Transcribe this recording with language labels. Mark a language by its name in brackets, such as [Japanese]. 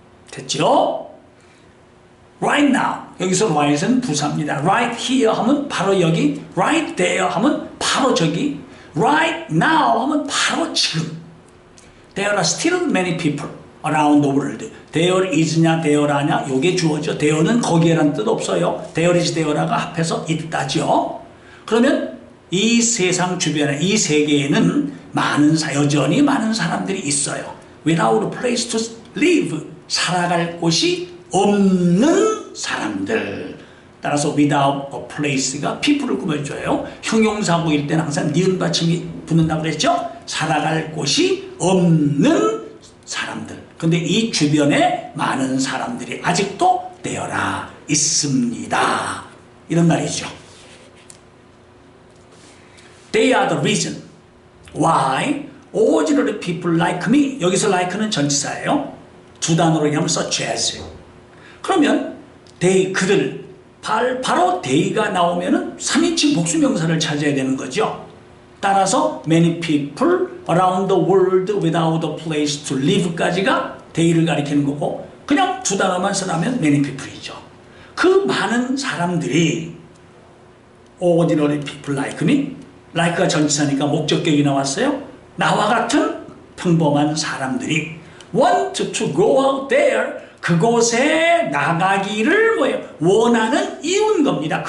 [Korean] 됐죠? [English] Right now. [Korean] 여기서 right은 부사입니다. [English] Right here [Korean] 하면 바로 여기. [English] Right there [Korean] 하면 바로 저기. [English] Right now [Korean] 하면 바로 지금. [English] There are still many people around the world. [Korean] There is냐, there 아냐, 요게 주어죠. There는 거기에란 뜻 없어요. There is, there가 합해서 있다죠. 그러면 이 세상 주변에, 이 세계에는 여전히 많은 사람들이 있어요. [English] Without a place to live. [Korean] 살아갈 곳이 없는 사람들. 따라서 without a place가 people을 꾸며줘요. 형용사구일 때는 항상 니은 받침이 붙는다고 그랬죠? 살아갈 곳이 없는 사람들. 근데 이 주변에 많은 사람들이 아직도 되어라 있습니다. 이런 말이죠. [English] They are the reason why ordinary people like me. [Korean] 여기서 like는 전치사예요. 두 단어로 얘기하면 such as. 그러면 they, 그들, 바로 they가 나오면은 3인칭 복수명사를 찾아야 되는 거죠. 따라서 [English] many people around the world without a place to live [Korean] 까지가 they를 가리키는 거고, 그냥 두 단어만 써나면 many people이죠. 그 많은 사람들이 [English] ordinary people like me, [Korean] like가 전치사니까 목적격이 나왔어요. 나와 같은 평범한 사람들이 [English] want to go out there, [Korean] 그곳에 나가기를 원하는 이유인 겁니다.